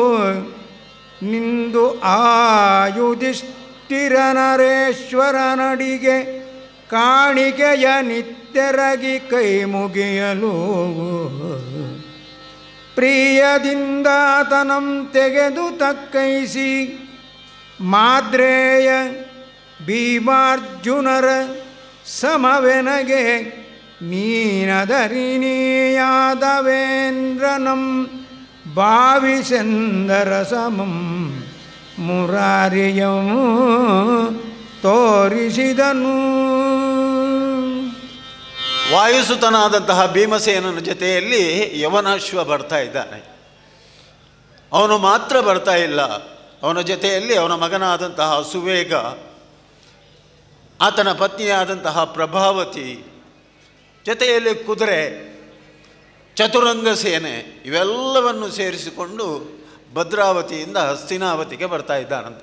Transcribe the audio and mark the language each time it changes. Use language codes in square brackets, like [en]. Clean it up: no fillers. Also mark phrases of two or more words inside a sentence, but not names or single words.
[kn] ನಿಂದು ಆಯುಧಿಷ್ಠಿರ ನರೇಶ್ವರನಡಿಗೆ ಕಾಣಿಕೆಯ ನಿತ್ಯರಗಿ ಕೈ ಮುಗಿಯಲು ಪ್ರಿಯದಿಂದಾತನಂ ತೆಗೆದು ತಕ್ಕೈಸಿ ಮಾದ್ರೇಯ ಭೀಮಾರ್ಜುನರ ಸಮವೆನಗೆ ನೀನದರಿಣೀಯಾದವೇಂದ್ರನಂ ಭಾವಿಸೆಂದರ ಸಮಂ ಮುರಾರಿಯಂ ತೋರಿಸಿದನು. ವಾಯುಸುತನಾದಂತಹ ಭೀಮಸೇನನ ಜೊತೆಯಲ್ಲಿ ಯವನಾಶ್ವ ಬರ್ತಾ ಇದ್ದಾನೆ. ಅವನು ಮಾತ್ರ ಬರ್ತಾ ಇಲ್ಲ, ಅವನ ಜೊತೆಯಲ್ಲಿ ಅವನ ಮಗನಾದಂತಹ ಸುವೇಗ, ಆತನ ಪತ್ನಿಯಾದಂತಹ ಪ್ರಭಾವತಿ, ಜೊತೆಯಲ್ಲಿ ಕುದುರೆ, ಚತುರಂಗ ಸೇನೆ ಇವೆಲ್ಲವನ್ನು ಸೇರಿಸಿಕೊಂಡು ಭದ್ರಾವತಿಯಿಂದ ಹಸ್ತಿನಾವತಿಗೆ ಬರ್ತಾ ಇದ್ದಾನಂತೆ.